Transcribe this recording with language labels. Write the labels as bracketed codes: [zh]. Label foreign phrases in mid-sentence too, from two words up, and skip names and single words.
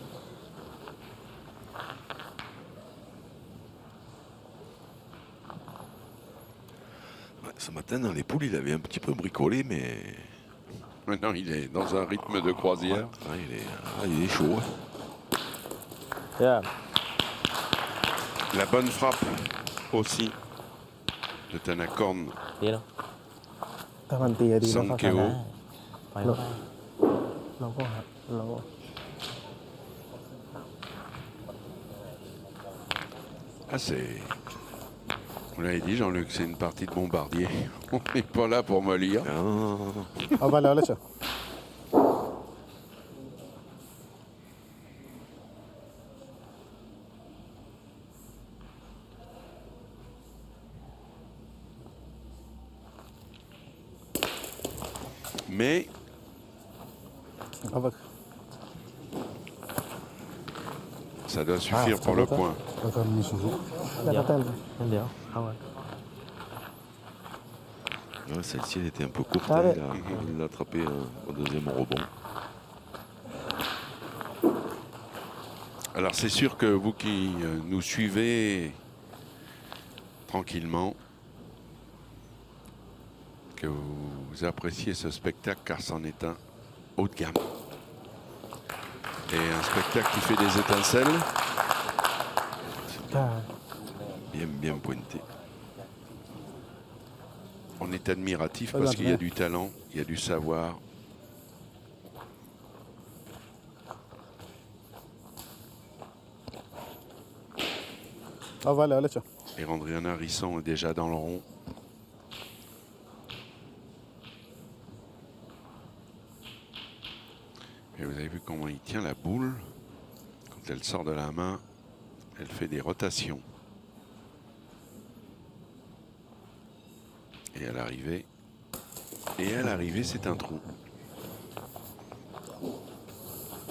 [fr] Ouais, ce matin, dans les poules, il avait un petit peu bricolé, mais Maintenant, il est dans un rythme de croisière. il est chaud. [th] เดี๋ยว [fr] La bonne frappe aussi de Tanakorn [th] ดีแล้ว ถ้ามันตีดีแล้วก็ชนะ Sankeo. ปล่อยลงไป เราก็หักเราก็ [fr] Ah, c'est... Vous l'avez dit, Jean-Luc, c'est une partie de bombardier. On n'est pas là pour mollir. Ah, non, non, non, non. [th] เอาไว้แล้วเชียว [fr] Mais [th] เอาไป [fr] ça doit suffire pour le point. [th] แล้วก็มีสุรุแล้วก็เต้น เดี๋ยวเข้ากัน [fr] Ouais, celle-ci, elle était un peu courte. Ah hein, ouais. il l'a attrapé au deuxième rebond. Alors c'est sûr que vous qui nous suivez tranquillement, que vous appréciez ce spectacle car c'en est un haut de gamme. Et un spectacle qui fait des étincelles. [th] ใช่ [fr] Bien, bien pointé. On est admiratif parce qu'il y a du talent, il y a du savoir. [th] เอาไว้แล้วเชียว [fr] Et Andrian Harrison est déjà dans le rond. Et vous avez vu comment il tient la boule. Quand elle sort de la main, elle fait des rotations. Et à l'arrivée, c'est un trou.